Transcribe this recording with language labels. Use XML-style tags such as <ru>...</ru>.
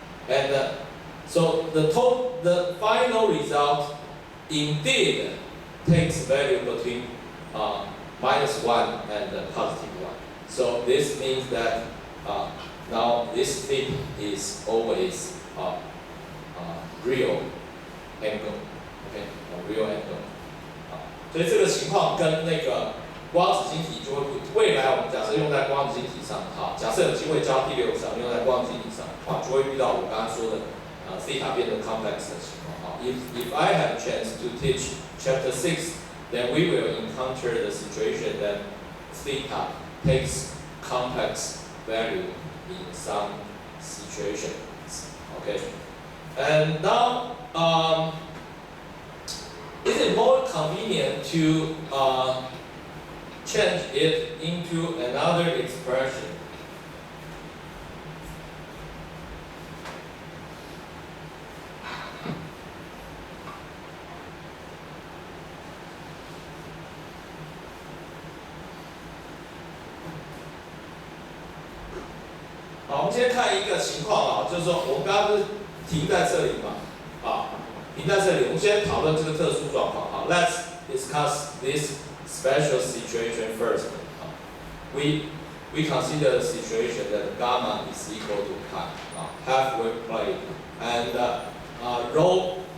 <en>And so the final result indeed takes value between -1 and +1. So this means that now this thing is always real angle, okay, a real angle.</en> <zh>所以这个情况跟那个光子晶体就会未来我们假设用在光子晶体上，好，假设有机会教第6章用在光子晶体上，好，就会遇到我刚刚说的theta 变成 complex 的情况。</zh> <en>好 if I have a chance to teach chapter 6, then we will encounter the situation that theta takes complex value in some situations. Okay, and now is it more convenient to change it into another expression?</en> <zh>好，我们先看一个情况啊，就是说我们刚刚不是停在这里嘛，啊，停在这里，我们先讨论这个特殊状况。</zh> <en>好 ，Let's discuss this special situation first. We consider the situation that gamma is equal to pi, half-wave plate, and rho.</en>